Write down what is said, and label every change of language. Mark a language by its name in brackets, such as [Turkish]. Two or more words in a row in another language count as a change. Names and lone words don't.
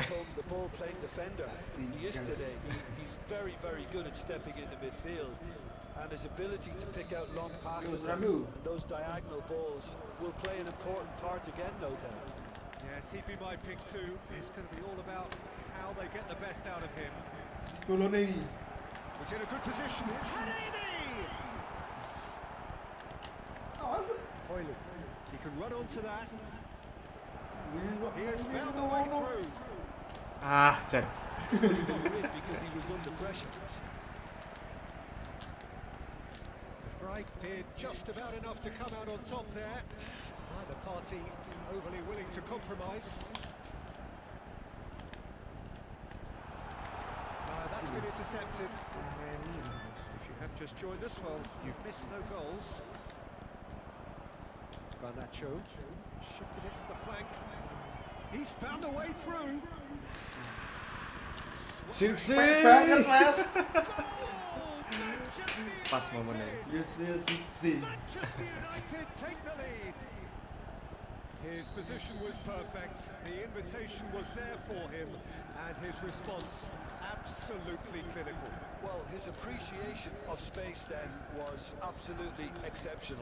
[English] become the ball-playing defender he is today. He's very, very good at stepping into midfield, and his ability to pick out long passes and those diagonal balls will play an important part again, no doubt. Yes, he'd be my pick too. It's going to be all about how they get the best out of him. Goloni. He's in a good position. Taremi! [Indonesian] Awas. [English] Hoyland. He can run onto that. He has [Indonesian] Ini [English] found [Indonesian] kok [English] a way [Javanese] ngono. [English] through. Ah, Jan. He got rid because he was under pressure. The Fright did just about enough to come out on top there. Neither party overly willing to compromise. That's been intercepted. If you have just joined us, well, you've missed no goals. Garnacho shifted it to the flank. He's found a way through. Siksi. [Indonesian] Baik banget, Mas. Pas momennya. Yes, sih. [English] Manchester United take the lead. His position was perfect, the invitation was there for him, and his response absolutely clinical. Well, his appreciation of space then was absolutely exceptional.